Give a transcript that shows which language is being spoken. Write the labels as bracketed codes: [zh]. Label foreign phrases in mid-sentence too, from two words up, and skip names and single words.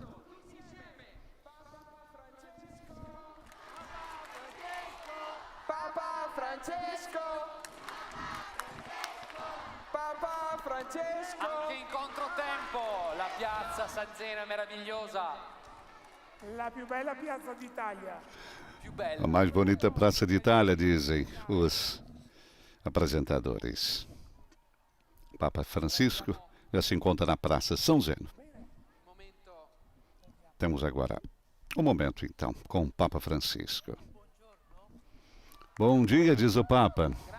[it] Papa Francesco! Papa Francesco! Anche in controtempo, la piazza San Zeno è meravigliosa. La più bella piazza d'Italia. Più bella. [pt] A mais bonita praça de Itália, dizem os apresentadores. Papa Francisco já se encontra na Praça São Zeno. Temos agora um momento, então, com o Papa Francisco. Bom dia, diz o Papa.